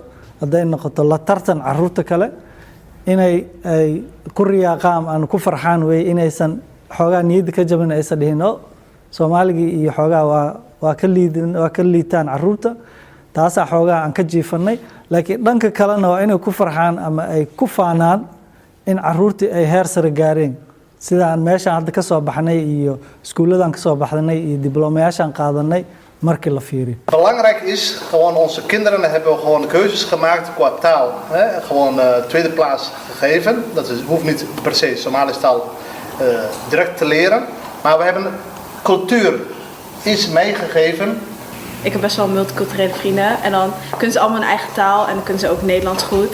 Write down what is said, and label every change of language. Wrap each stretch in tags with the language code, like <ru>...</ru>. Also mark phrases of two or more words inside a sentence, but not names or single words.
<so>hadday noqoto la tartan carruurta kale inay ay ku riyaaqaan aan ku farxaan way inaysan xoogaa niyadda ka jabin aysan dhihin oo Soomaaligii iyo xoogaa waa ka liitaan carruurta taasaa xoogaa aan ka jiifanay laakiin dhanka kalena waa inay ku farxaan ama ay ku faanaan in carruurtii ay heer sare gaareen sida aan meeshaan hadda ka soo baxnay iyo iskuulladan ka soo baxnay iyo diblomayaashaan qaadanay markii la fiiriyo.</so> <nl>Belangrijk is gewoon onze kinderen hebben we gewoon keuzes gemaakt qua taal. Hè? Gewoon tweede plaats gegeven. Dat hoeft niet per se Somalische taal direct te leren. Maar we hebben cultuur iets meegegeven. Ik heb best wel multiculturele vrienden en dan kunnen ze allemaal hun eigen taal en dan kunnen ze ook Nederlands goed.</nl>